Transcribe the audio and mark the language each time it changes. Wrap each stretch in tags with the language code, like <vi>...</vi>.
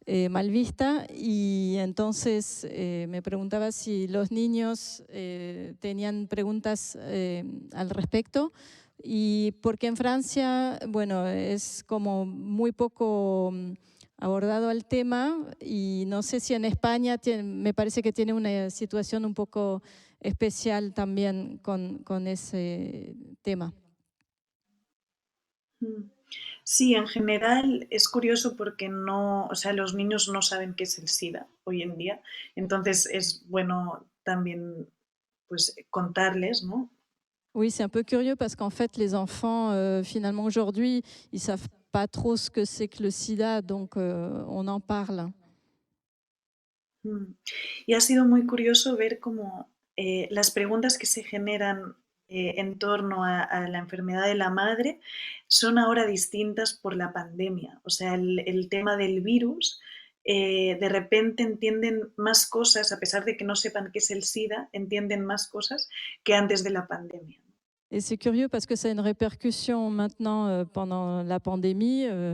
<es>mal vista, y entonces me preguntaba si los niños tenían preguntas al respecto, y porque en Francia, bueno, es como muy poco abordado el tema, y no sé si en España me parece que tiene una situación un poco especial también con ese tema. Sí, en general es curioso porque los niños no saben qué es el SIDA hoy en día, entonces es bueno también pues contarles, ¿no?</es> <fr>Oui, c'est un peu curieux parce qu'en fait, les enfants, finalement, aujourd'hui, ils ne savent pas trop ce que c'est que le sida, donc on en parle.</fr> <es>Y ha sido muy curioso ver cómo las preguntas que se generan en torno a la enfermedad de la madre son ahora distintas por la pandemia. O sea, el tema del virus, de repente entienden más cosas, a pesar de que no sepan qué es el SIDA, entienden más cosas que antes de la pandemia.</es> <fr>Et c'est curieux parce que ça a une répercussion maintenant pendant la pandémie.</fr>